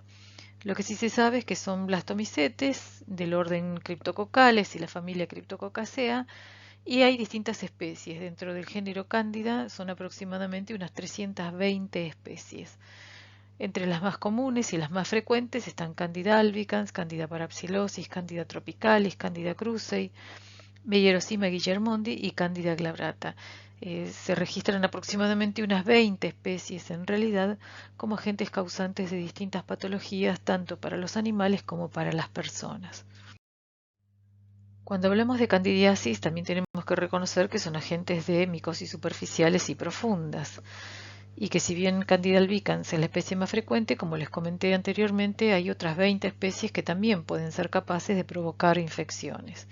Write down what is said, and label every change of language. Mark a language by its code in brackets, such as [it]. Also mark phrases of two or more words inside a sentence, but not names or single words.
[es] Lo que sí se sabe es que son blastomicetes del orden Cryptococales y la familia Cryptococcacea, y hay distintas especies. Dentro del género Cándida son aproximadamente unas 320 especies. Entre las más comunes y las más frecuentes están Candida albicans, Candida parapsilosis, Candida tropicalis, Candida krusei, Meyerosima guillermondi y Candida glabrata. Se registran aproximadamente unas 20 especies en realidad como agentes causantes de distintas patologías tanto para los animales como para las personas. Cuando hablamos de candidiasis también tenemos que reconocer que son agentes de micosis superficiales y profundas, y que si bien Candida albicans es la especie más frecuente, como les comenté anteriormente, hay otras 20 especies que también pueden ser capaces de provocar infecciones.